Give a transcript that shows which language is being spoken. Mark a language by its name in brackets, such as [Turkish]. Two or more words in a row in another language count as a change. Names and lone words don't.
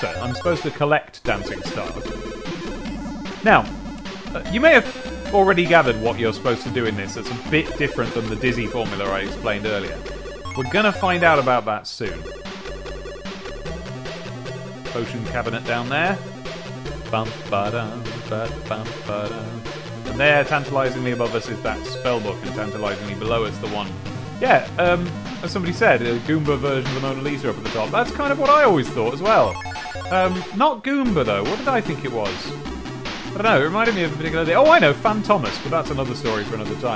[English] I'm supposed to collect dancing stars. Now, you may have already gathered what you're supposed to do in this. It's a bit different than the Dizzy formula I explained earlier. We're going to find out about that soon. Potion cabinet down there. Bum, ba-dum, ba-dum, ba-dum. And there, tantalisingly above us, is that spellbook, and tantalisingly below us, the one... Yeah, as somebody said, a Goomba version of the Mona Lisa up at the top. That's kind of what I always thought as well. Not Goomba, though. What did I think it was? I don't know, it reminded me of a particular day. Oh, I know, Fan Thomas, but that's another story for another time.